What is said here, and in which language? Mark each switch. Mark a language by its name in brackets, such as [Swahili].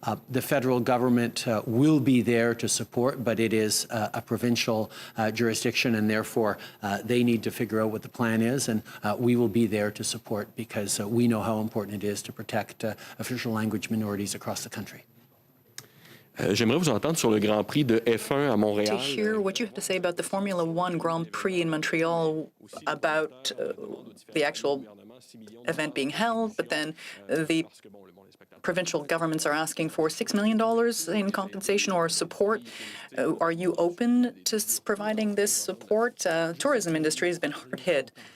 [English] The federal government will be there to support, but it is a provincial jurisdiction, and therefore they need to figure out what the plan is, and we will be there to support because we know how important it is to protect official language minorities across the country. [French] J'aimerais vous entendre sur le Grand Prix de F1 à Montréal. [English] To hear what you have to say about the Formula One Grand Prix in Montreal, about the actual event being held, but then the provincial governments are asking for $6 million in compensation or support. Are you open to providing this support? Tourism industry has been hard hit.